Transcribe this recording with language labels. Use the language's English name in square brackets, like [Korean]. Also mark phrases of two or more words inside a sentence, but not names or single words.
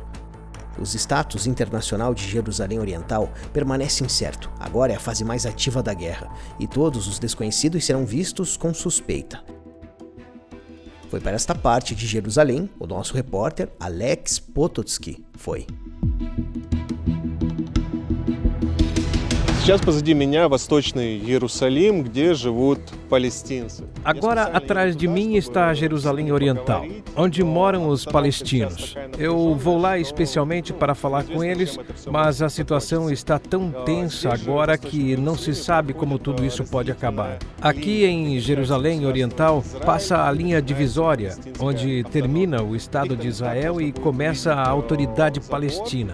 [Portuguese] O status internacional de Jerusalém Oriental permanece incerto. Agora é a fase mais ativa da guerra, e todos os desconhecidos serão vistos com suspeita. Foi para esta parte de Jerusalém, o nosso repórter Alex Pototsky foi. [Russian] Сейчас позади меня Восточный Иерусалим, где живут palestinos. [Portuguese] Agora, atrás de mim está Jerusalém Oriental, onde moram os palestinos. Eu vou lá especialmente para falar com eles, mas a situação está tão tensa agora que não se sabe como tudo isso pode acabar. Aqui em Jerusalém Oriental passa a linha divisória, onde termina o Estado de Israel e começa a Autoridade Palestina.